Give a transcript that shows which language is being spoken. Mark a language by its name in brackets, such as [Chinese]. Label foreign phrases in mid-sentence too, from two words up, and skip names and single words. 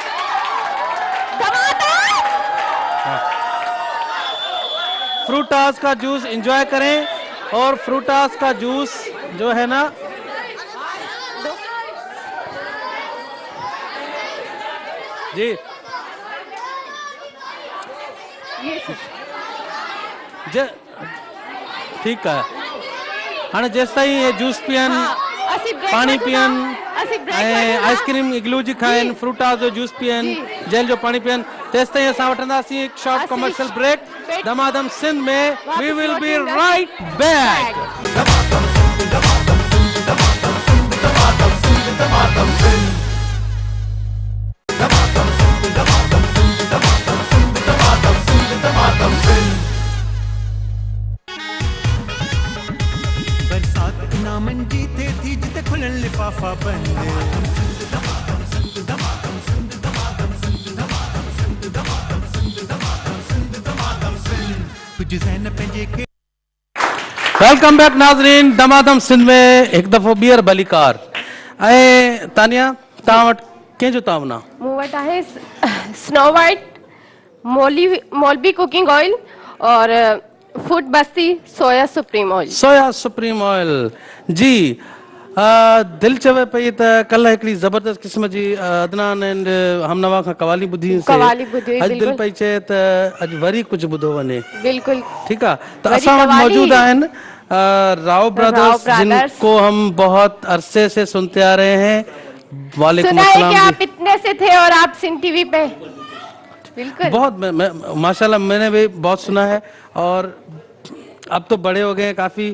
[Urdu] فروٹاس کا جوس انجوائے کریں، اور فروٹاس کا جوس جو ہے نا، جی ٹھیک ہے. [Sindhi] हाँ, जेस ताईं ये जूस पियन, पानी पियन, आइसक्रीम इग्लू जी खाइन, फ्रूटास जो जूस पियन, जेल जो पानी पियन, तेस ताईं असां वठंदासीं एक [English] short commercial break. दमादम सिंध में we will be right back. [Sindhi] बरसात इनामन जीते थी जिते खुलन लिफाफा बंद। कुछ ज़हन पंहिंजे खे [English] welcome back नाज़रीन। [Sindhi] दमादम सिंध में एक दफ़ो ॿीहर भलीकार। ऐं तानिया, तव्हां वटि कंहिंजो तावना? मूं वटि आहे स्नो वाइट, मौलवी कुकिंग ऑयल और फूड बस्ती सोया सुप्रीम ऑयल। सोया सुप्रीम ऑयल जी। दिल चवे पई त कल्ह हिकिड़ी ज़बरदस्त क़िस्म जी अदनान एंड हमनवा खां कवाली ॿुधी कवाली ॿुधी हुई, अॼु दिल बिल्कुल। पई चए त अॼु वरी कुझु ॿुधो वञे। बिल्कुल [Urdu] ٹھیک ہے، تو [Sindhi] वरी असां वटि कवाली। मौजूद आहिनि राव ब्रदर्स, ब्रदर्स। [Urdu] جن کو ہم بہت عرصے سے سنتے آ رہے ہیں. वालेकुम سنا ہے کہ अस्सलाम آپ اتنے سے تھے اور آپ سندھ ٹی وی پے. बिल्कुल بہت ماشاءاللہ میں نے بھی بہت سنا ہے، اور اب تو بڑے ہو گئے ہیں کافی.